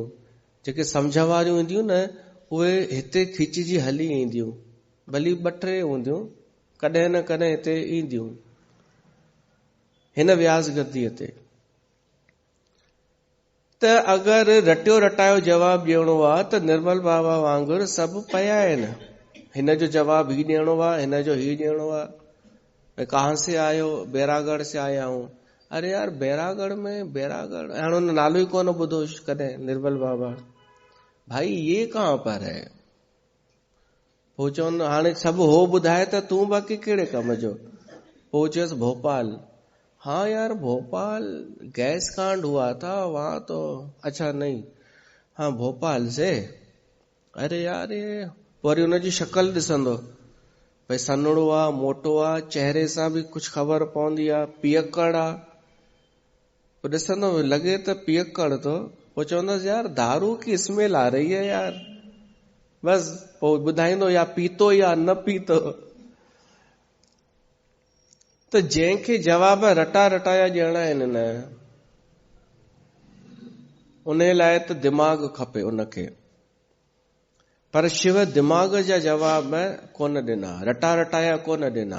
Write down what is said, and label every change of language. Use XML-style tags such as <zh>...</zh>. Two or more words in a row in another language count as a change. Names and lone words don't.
<sd>जेके सम्झ वारियूं ईंदियूं न उहे हिते खिचजी हली ईंदियूं, भली 2-3 हूंदियूं, कॾहिं न कॾहिं हिते ईंदियूं हिन व्यास गद्दीअ ते। त अगरि रटियो रटायो जवाब ॾियणो आहे त निर्मल बाबा वांगुरु सभु पिया आहिनि, हिन जो जवाब ही ॾियणो आहे, हिन जो ही ॾियणो आहे।</sd> <hi>कहां से आयो? बैरागढ़ से आया हूं। अरे यार बैरागढ़ में, बैरागढ़</hi> <sd>हाणे हुन नालो ई कोन ॿुधो कॾहिं</sd> <hi>निर्मल बाबा, भाई ये कहां पर है?</hi> <sd>पोइ चवंदो हाणे सभु हो ॿुधाए त तूं बाक़ी कहिड़े कम जो? पोइ चयसि भोपाल।</sd> <hi>हाँ यार भोपाल गैस कांड हुआ था वहां तो, अच्छा नहीं, हाँ भोपाल से। अरे यार ये</hi> <sd>वरी हुनजी शक्ल ॾिसंदो, भई सन्हड़ो आहे, मोटो आहे, चेहरे सां बि कुझु ख़बर पवंदी आहे, पियकड़ आहे। पोइ ॾिसंदो लॻे त पियकड़ थो, पोइ चवंदसि</sd> <hi>यार दारू की स्मेल आ रही है यार।</hi> <sd>बस पोइ ॿुधाईंदो या पीतो या न पीतो। त जंहिंखे जवाब रटा रटाया ॾियणा आहिनि न, उन लाइ त दिमाग़ खपे उनखे। पर शिव दिमाग़ जा जवाब कोन ॾिना, रटा रटाया कोन ॾिना।</sd>